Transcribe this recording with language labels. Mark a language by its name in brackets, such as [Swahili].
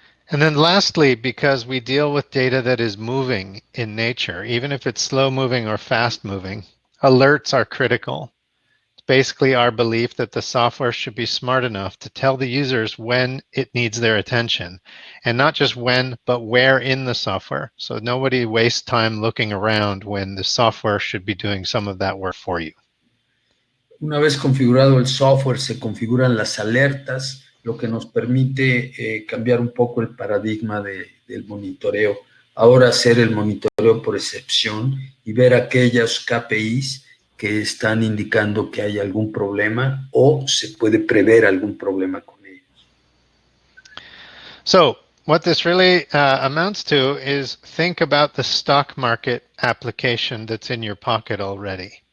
[English] And then lastly, because we deal with data that is moving in nature, even if it's slow moving or fast moving, alerts are critical. It's basically our belief that the software should be smart enough to tell the users when it needs their attention, and not just when, but where in the software. So nobody wastes time looking around when the software should be doing some of that work for you. [Spanish] Una vez configurado el software, se configuran las alertas, lo que nos permite cambiar un poco el paradigma del monitoreo. Ahora hacer el monitoreo por excepción y ver aquellas KPIs que están indicando que hay algún problema o se puede prever algún problema con ellos. [English] So what this really amounts to is think about the stock market application that's in your pocket already.